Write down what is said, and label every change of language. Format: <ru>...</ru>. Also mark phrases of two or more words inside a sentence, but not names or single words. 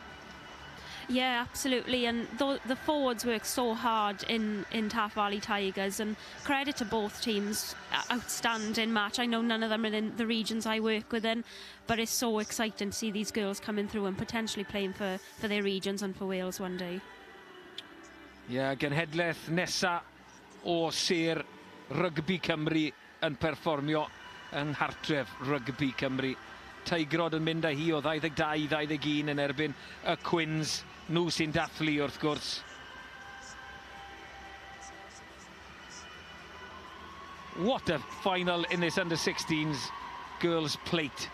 <en>Yeah, absolutely, and the forwards worked so hard in Taff Valley Tigers, and credit to both teams. Outstanding match. I know none of them are in the regions I work within, but it's so exciting to see these girls coming through and potentially playing for their regions and for Wales one day. Yeah,</en> <cy>genhedlaeth nesa o Sir Rugby Cymru yn perfformio yng nghartref Rugby Cymru. Teigrod yn mynd â hi o 22-21 yn erbyn y Quins. Nhw sy'n dathlu wrth gwrs.</cy> <en>What a final in this under-16s girls plate.</en>